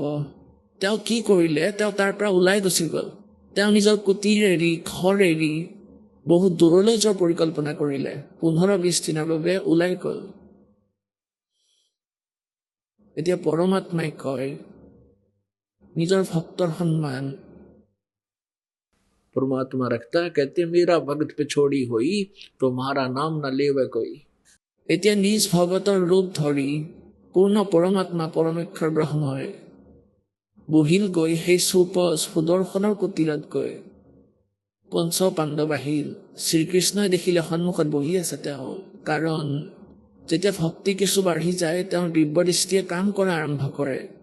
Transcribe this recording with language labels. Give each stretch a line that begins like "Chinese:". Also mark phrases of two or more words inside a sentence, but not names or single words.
Assamese: তেওঁ কি কৰিলে, তেওঁ তাৰ পৰা ওলাই গুচি গ'ল। তেওঁ নিজৰ কুটিৰ এৰি, ঘৰ এৰি বহুত দূৰলৈ যোৱাৰ পৰিকল্পনা কৰিলে। 15-20 দিনৰ বাবে ওলাই গ'ল। এতিয়া পৰমাত্মাই কয় নিজৰ ভক্তৰ সন্মান,
Hindi: परमात्मा रखता है, कहते मेरा भगत पे छोड़ी हुई तुम्हारा नाम न लेवे कोई।
Assamese: এতিয়া নিজ ভগতৰ ৰূপ ধৰি পূৰ্ণ পৰমাত্মা পৰমেশ্বৰ ব্ৰহ্মই বহিল গৈ সেই সুপজ সুদৰ্শনৰ কুটিৰত গৈ। পঞ্চ পাণ্ডৱ আহিল, শ্ৰীকৃষ্ণই দেখিলে সন্মুখত বহি আছে তেওঁ, কাৰণ যেতিয়া ভক্তি কিছু বাঢ়ি যায় তেওঁৰ দিব্য দৃষ্টিয়ে কাম কৰা আৰম্ভ কৰে।